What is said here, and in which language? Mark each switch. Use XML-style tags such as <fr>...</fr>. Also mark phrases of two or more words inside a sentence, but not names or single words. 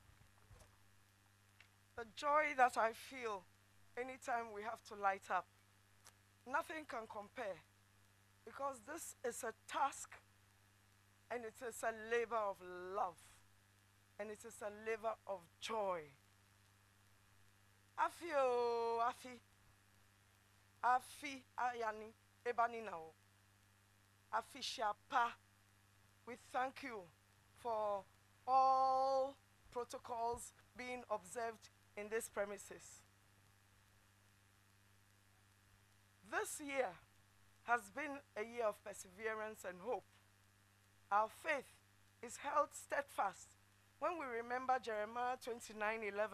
<en>The joy that I feel anytime we have to light up, nothing can compare, because this is a task and it is a labor of love and it is a labor of joy. Afi o, Afi. Afi ayani ebani nao. Afi shapa. We thank you for all protocols being observed in this premises. This year has been a year of perseverance and hope. Our faith is held steadfast when we remember Jeremiah 29:11.</en>